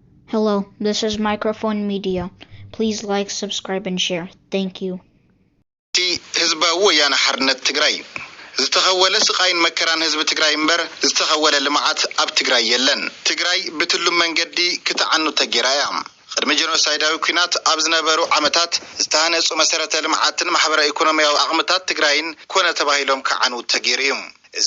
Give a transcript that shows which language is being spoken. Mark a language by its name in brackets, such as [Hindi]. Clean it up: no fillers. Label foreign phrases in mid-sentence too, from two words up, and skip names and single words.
[English] Hello, this is Microphone Media. Please like, subscribe, and share. Thank you. [Tigrinya] ህዝባዊ ወያነ ሓርነት ትግራይ ዝተኸወለ ስቃይን መከራን ህዝቢ ትግራይ እምበር ዝተኸወለ ልምዓት ኣብ ትግራይ የለን። ትግራይ ብትሉም መንገዲ ክትዓኑ ተገይራያ። ቅድሚ ጀኖሳይዳዊ ኩናት ኣብ ዝነበሩ ዓመታት ዝተሃነጹ መሰረተ ልምዓትን ማሕበራዊ ኢኮኖሚያዊ ኣቕምታት ትግራይን ኮነ ተባሂሎም ክዓኑ ተገይሮም። እዚ